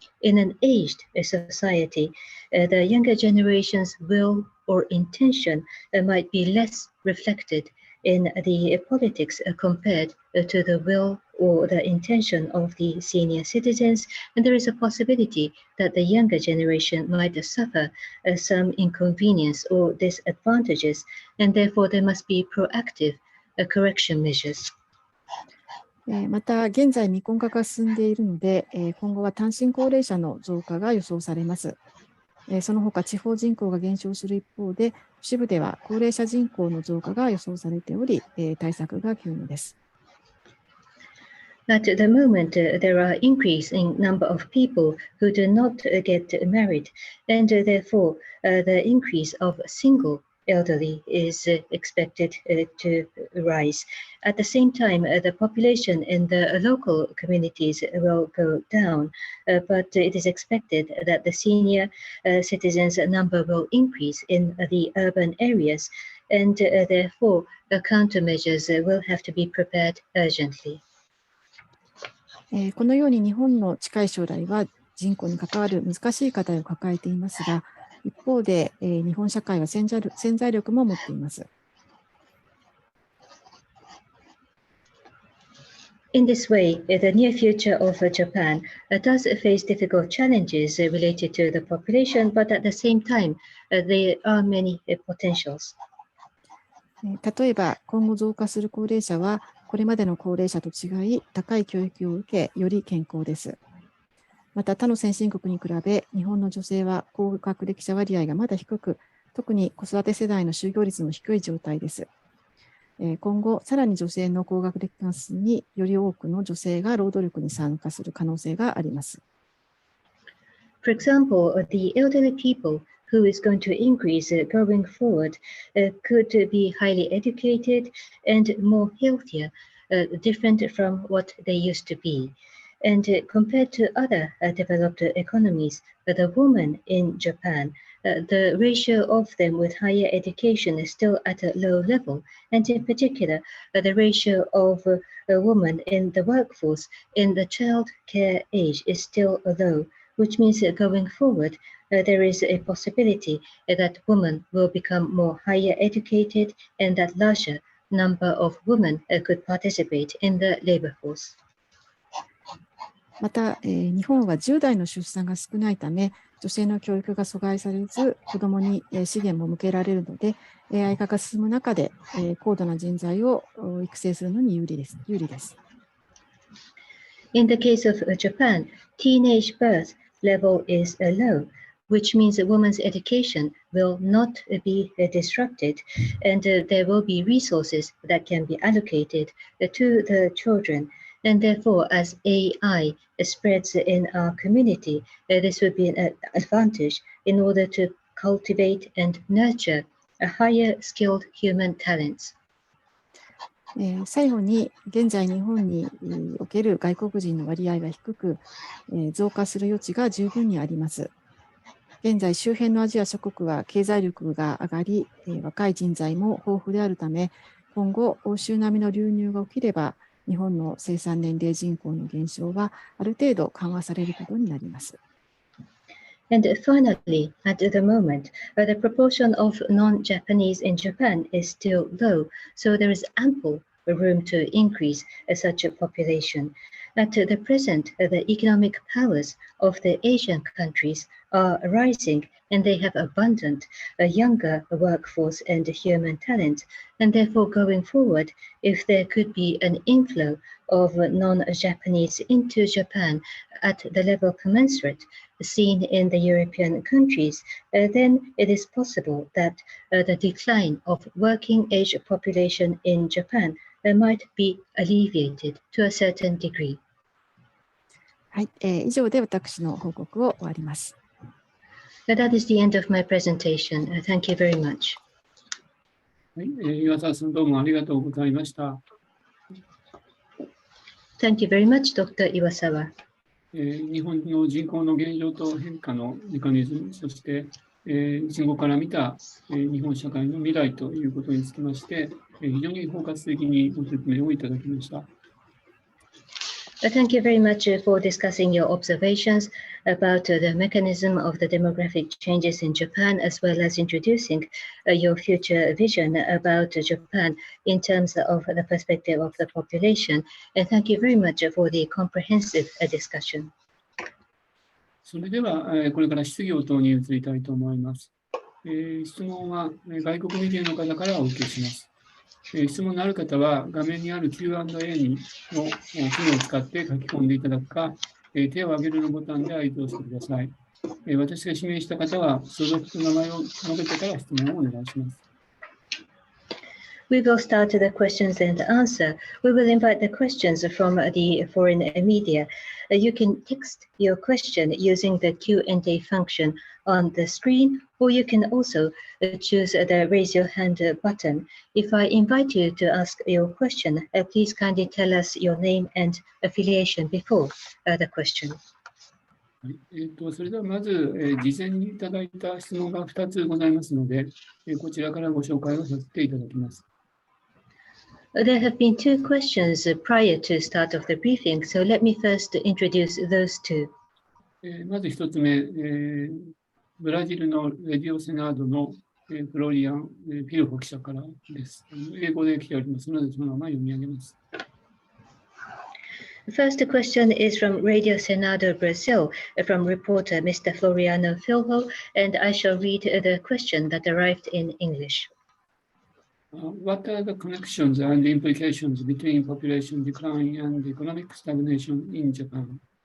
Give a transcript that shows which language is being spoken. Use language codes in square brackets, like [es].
[en] In an aged society, the younger generation's will or intention might be less reflected in the politics compared to the will or the intention of the senior citizens, and there is a possibility that the younger generation might suffer some inconvenience or disadvantages, and therefore there must be proactive correction measures. [ja] また、現在未婚化が進んでいるので、今後は単身高齢者の増加が予想されます。その他、地方人口が減少する一方で、都市部では高齢者人口の増加が予想されており、対策が急務です。 [en] At the moment, there are increase in number of people who do not get married, and therefore the increase of single elderly is expected to rise. At the same time, the population in the local communities will go down, but it is expected that the senior citizens number will increase in the urban areas, and therefore countermeasures will have to be prepared urgently. [ja] このように日本の近い将来は人口に関わる難しい課題を抱えていますが、一方で日本社会は潜在力も持っています。 [en] In this way, the near future of Japan does face difficult challenges related to the population, but at the same time, there are many potentials. [ja] 例えば、今後増加する高齢者は、これまでの高齢者と違い、高い教育を受け、より健康です。また、他の先進国に比べ、日本の女性は高学歴者割合がまだ低く、特に子育て世代の就業率の低い状態です。今後、さらに女性の高学歴化数により多くの女性が労働力に参加する可能性があります。 [en] For example, the elderly people who is going to increase going forward could be highly educated and more healthier, different from what they used to be. And compared to other developed economies, the women in Japan, the ratio of them with higher education is still at a low level. And in particular, the ratio of a woman in the workforce in the child care age is still low, which means that going forward, there is a possibility that women will become more higher educated and that larger number of women could participate in the labor force. [ja] また、日本は10代の出産が少ないため、女性の教育が阻害されず、子どもに資源も向けられるので、AI 化が進む中で、高度な人材を育成するのに有利です。 [en] In the case of Japan, teenage birth level is low, which means that women's education will not be disrupted, and there will be resources that can be allocated to the children. And therefore, as AI spreads in our community, this would be an advantage in order to cultivate and nurture a higher skilled human talents. [ja] 最後に、現在日本における外国人の割合は低く、増加する余地が十分にあります。現在、周辺のアジア諸国は経済力が上がり、若い人材も豊富であるため、今後、欧州並みの流入が起きれば、日本の生産年齢人口の減少はある程度緩和されることになります。 [en] And finally, at the moment, the proportion of non-Japanese in Japan is still low, so there is ample room to increase such a population. At the present, the economic powers of the Asian countries are rising, and they have abundant younger workforce and human talent. And therefore, going forward, if there could be an inflow of non-Japanese into Japan at the level commensurate seen in the European countries, then it is possible that the decline of working age population in Japan might be alleviated to a certain degree. [ja] はい、以上で私の報告を終わります。 [en] That is the end of my presentation. Thank you very much. [ja] はい、岩沢さんどうもありがとうございました。 [en] Thank you very much, Dr. Iwasawa. [ja] 日本の人口の減少と変化のメカニズム、そしてそこから見た日本社会の未来ということにつきまして、非常に包括的にご説明をいただきました。 [en] Thank you very much for discussing your observations about the mechanism of the demographic changes in Japan, as well as introducing your future vision about Japan in terms of the perspective of the population. And thank you very much for the comprehensive discussion. [ja] それでは、これから質疑応答に移りたいと思います。質問は外国メディアの方からお受けします。質問のある方は画面にある Q&A の機能を使って書き込んでいただくか、手を挙げるのボタンで合図をしてください。私が指名した方は所属と名前を述べてから質問をお願いします。 [en] We will start the questions and answer. We will invite the questions from the foreign media. You can text your question using the Q&A function on the screen, or you can also choose the raise your hand button. If I invite you to ask your question, please kindly tell us your name and affiliation before the question. [ja] それではまず、事前にいただいた質問が2つございますので、こちらからご紹介をさせていただきます。 [en] There have been two questions prior to start of the briefing, so let me first introduce those two. [ja] まず1つ目、ブラジルのレディオセナードのフロリアン・ピルホ記者からです。英語で来ておりますので、そのまま読み上げます。 [en] The first question is from Radio Senado Brazil, from reporter Mr. Floriano Filho, and I shall read the question that arrived in English. What are the connections and implications between population decline and economic stagnation in Japan?